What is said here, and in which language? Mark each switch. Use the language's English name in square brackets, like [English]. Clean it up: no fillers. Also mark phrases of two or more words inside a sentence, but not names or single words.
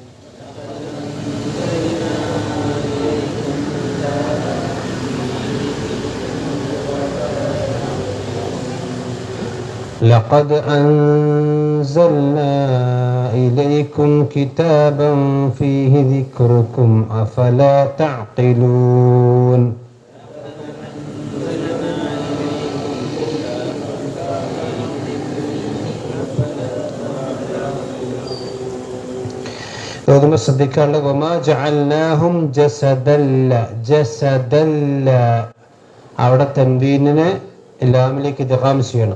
[Arabic] لقد أنزلنا إليكم كتابا فيه ذكركم أفلا تعقلون. [Malayalam] ഇതൊന്ന് ശ്രദ്ധിക്കാനുള്ള [Arabic] وما جعلناهم جسدا لا [Malayalam] അവിടെ തൻവീനിനെ ലാമിലേക്ക് ഇദ്ഗാം ചെയ്യണം.